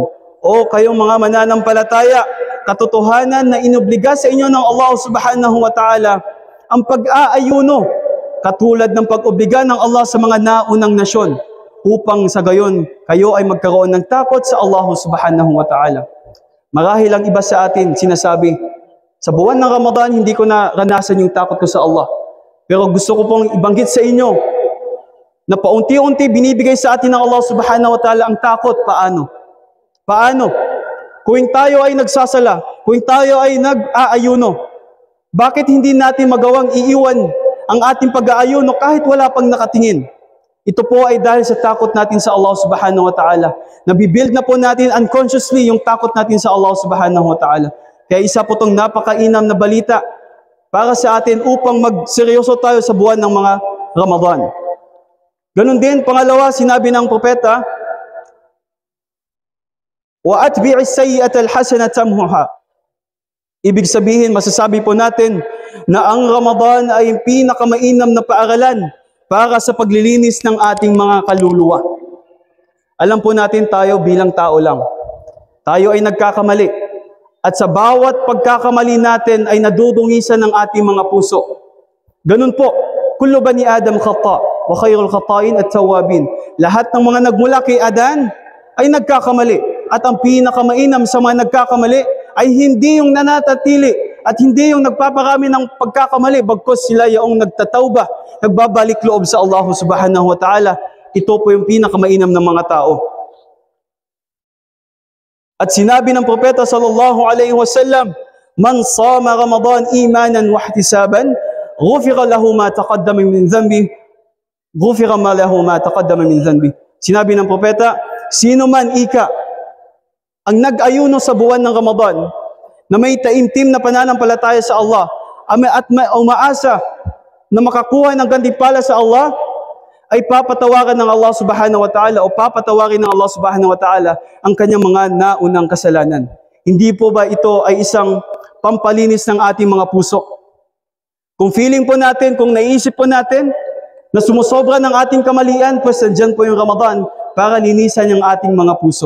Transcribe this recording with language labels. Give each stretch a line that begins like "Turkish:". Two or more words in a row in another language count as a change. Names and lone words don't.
Filipino: O kayong mga mananampalataya, katotohanan na inobliga sa inyo ng Allah
Arabic: سبحانه وتعالى
Filipino: ang pag-aayuno, katulad ng pag-obliga ng Allah sa mga naunang nasyon, upang sa gayon kayo ay magkaroon ng takot sa Allah
Arabic: سبحانه وتعالى.
Filipino: Marahil ang iba sa atin sinasabi, sa buwan ng Ramadan hindi ko naranasan yung takot ko sa Allah. Pero gusto ko pong ibanggit sa inyo na paunti-unti binibigay sa atin ng Allah
Arabic: سبحانه وتعالى
Filipino: ang takot. Paano? Paano? Kung tayo ay nagsasala, kung tayo ay nag-aayuno, bakit hindi natin magawang iiwan ang ating pag-aayuno kahit wala pang nakatingin? Ito po ay dahil sa takot natin sa Allah
Arabic: سبحانه وتعالى.
Filipino: Nabibuild na po natin unconsciously yung takot natin sa Allah
Arabic: سبحانه وتعالى.
Filipino: Kaya isa po itong napakainam na balita para sa atin upang magseryoso tayo sa buwan ng mga Ramadan. Ganun din, pangalawa, sinabi ng propeta,
Arabic: وأتبع السيئة الحسنة تمحها.
Filipino: Ibig sabihin, masasabi po natin na ang Ramadan ay pinakamainam na paaralan para sa paglilinis ng ating mga kaluluwa. Alam po natin tayo bilang tao lang, tayo ay nagkakamali. At sa bawat pagkakamali natin ay nadudungisan ng ating mga puso. Ganun po,
Arabic: كل بني آدم خطاء وخير الخطائين التوابون.
Filipino: Lahat ng mga nagmula kay Adan ay nagkakamali. at ang pinakamainam sa mga nagkakamali ay hindi yung nanatili at hindi yung nagpaparami ng pagkakamali, bagkus sila yung nagtatawba, nagbabalik loob sa Allah
Arabic: سبحانه وتعالى.
Filipino: Ito po yung pinakamainam ng mga tao. At sinabi ng propeta
Arabic: صلى الله عليه وسلم, من صام رمضان إيمانا واحتسابا غفر له ما تقدم من ذنبه غفر ما له ما تقدم من ذنبه.
Filipino: Sinabi ng propeta, sino man ika ang nag-ayuno sa buwan ng Ramadan na may taimtim na pananampalataya sa Allah at umaasa na makakuha ng gantimpala sa Allah, ay papatawaran ng Allah
Arabic: سبحانه وتعالى
Filipino: o papatawarin ng Allah
Arabic: سبحانه وتعالى
Filipino: ang kanyang mga naunang kasalanan. Hindi po ba ito ay isang pampalinis ng ating mga puso? Kung feeling po natin, kung naisip po natin na sumusobra ng ating kamalian, pues andyan po yung Ramadan para linisan yung ating mga puso.